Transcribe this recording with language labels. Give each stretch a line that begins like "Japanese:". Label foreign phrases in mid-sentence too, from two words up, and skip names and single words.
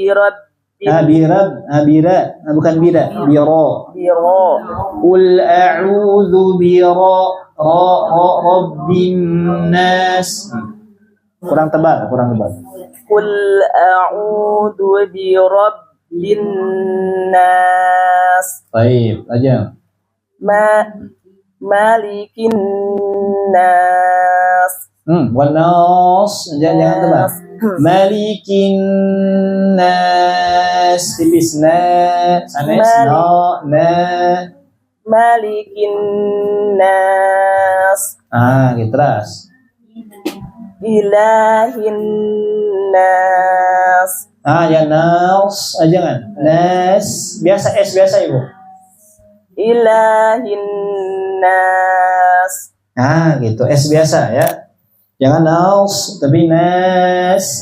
Indonesian: Bira, bukan bira, biro.
Arabic: قل أعوذ رب الناس.
Indonesian: Kurang tebal.
Arabic: قل أعوذ برب الناس.
Indonesian: Baik, aja.
Arabic: ملك الناس.
Indonesian: Wanas, jangan tebal.
Arabic: ملك الناس,
Sundanese: tipis na, sanes na.
Arabic: ملك الناس.
Indonesian: Gitu terus.
Arabic: إله الناس.
Indonesian: Ya nas, jangan. Nas, biasa S biasa Ibu.
Arabic: إله الناس.
Indonesian: Gitu, S biasa ya. Jangan nas, tapi nas.